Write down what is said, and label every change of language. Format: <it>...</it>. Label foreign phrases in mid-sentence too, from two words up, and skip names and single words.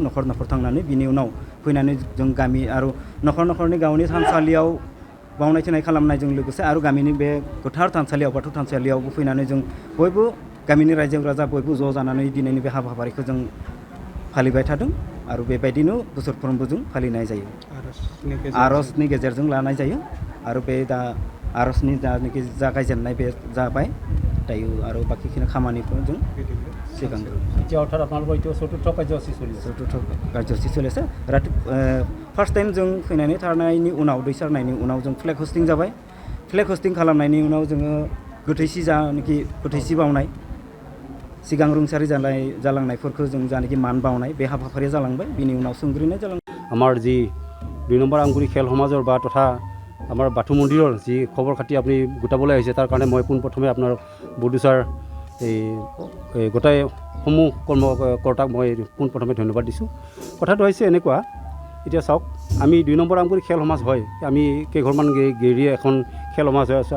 <brx>न'खर न'खर थांनानै बिनि उनाव फैनानै जों गामि आरो न'खर न'खरनि गावनि थानसालियाव बावनाय थिनाय खालामनायजों लोगोसे आरो गामिनि बे गोथार थानसालियाव बाथौ थानसालियावबो फैनानै जों बयबो गामिनि रायजो राजा बयबो ज' जानानै दिनैनि बे हाबाफारिखौ जों फालिबाय थादों। आरो बेबायदिनो बोसोरफ्रोमबो जों फालिनाय जायो। आर'जनि गेजेरजों लानाय जायो। आरो बे दा आर'जनि जानाखि जागायजेननाय बे जाबाय दायो आरो बाखिखिनि खामानिखौ जों सिगांग्रो</brx> <as>এতিয়া অৰ্থাৎ আপোনালোকৰ এতিয়া চতুৰ্থ কাৰ্যসূচী চলি আছে।</as> <en>first time</en> <brx>जों फैनानै थारनायनि उनाव दै सारनायनि उनाव जों</brx> <en>flag hoisting</en> <brx>जाबाय।</brx> <en>flag hoisting</en> <brx>खालामनायनि उनाव जोङो गोथैसि बावनाय सिगां रुंसारि जालांनायफोरखौ जों जानाखि मान बावनाय बे हाबाफारिया जालांबाय। बिनि उनाव सोंग्रिनाय जालांबाय।</brx> <as>আমাৰ যি 2 নম্বৰ আমগুৰি খেল সমাজৰ বা তথা আমাৰ বাথৌ মন্দিৰৰ যি খবৰ খাতি আপুনি গোটাবলৈ আহিছে, তাৰ কাৰণে মই পোনপ্ৰথমে আপোনাৰ বডোছাৰ এই গোটাই সমূহ কৰ্মকৰ্তাক মই পোনপ্ৰথমে ধন্যবাদ দিছোঁ। কথাটো হৈছে এনেকুৱা, এতিয়া চাওক, আমি 2 নম্বৰ আমগুৰি খেল সমাজ হয়, আমি কেইঘৰমান গেৰিয়ে এখন খেল সমাজ হৈ আছোঁ।</as>